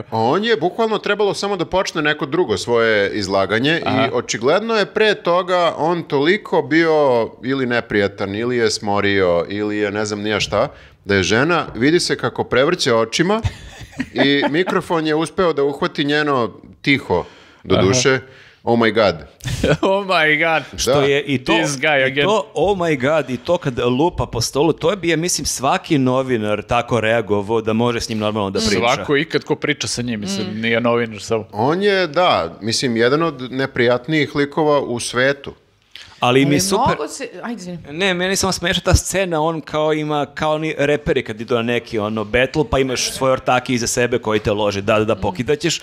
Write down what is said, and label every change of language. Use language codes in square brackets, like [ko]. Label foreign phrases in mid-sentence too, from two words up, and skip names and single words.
[sr] On je bukvalno trebalo samo da počne neko drugo svoje izlaganje i očigledno je pre toga on toliko bio ili neprijatan, ili je smorio, ili je ne znam nija šta, da je žena, vidi se kako prevrće očima i mikrofon je uspeo da uhvati njeno tiho, do duše, [en] oh my god. Oh my god. [sr] Što je i to, [en] This guy again. oh my god, [sr] i to kad lupa po stolu, to bi, ja mislim, svaki novinar tako reagovao da može s njim normalno da priča. Svako ikad ko priča sa njim, mislim, nije novinar samo. On je, da, mislim, jedan od neprijatnijih likova u svetu. Ali mi je super... Ne, meni samo smeša ta scena, on kao ima, kao ni reperi kad idu na neki battle, pa imaš svoje ortake iza sebe koji te lože, da, pokidaćeš.